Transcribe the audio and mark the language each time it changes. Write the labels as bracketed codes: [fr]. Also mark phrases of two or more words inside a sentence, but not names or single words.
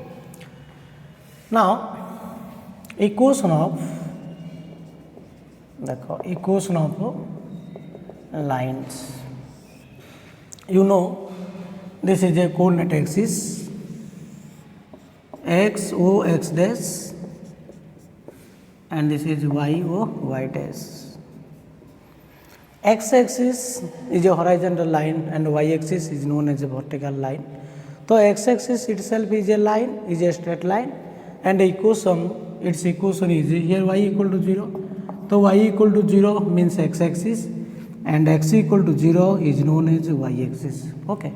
[en] Now equation of lines, you know this is a coordinate axis x o x dash and this is y o y dash. X axis is a horizontal line and y axis is known as a vertical line. So x axis itself is a line, is a straight line, and its equation is here y equal to 0. So y equal to 0 means x axis and x equal to 0 is known as y axis, okay.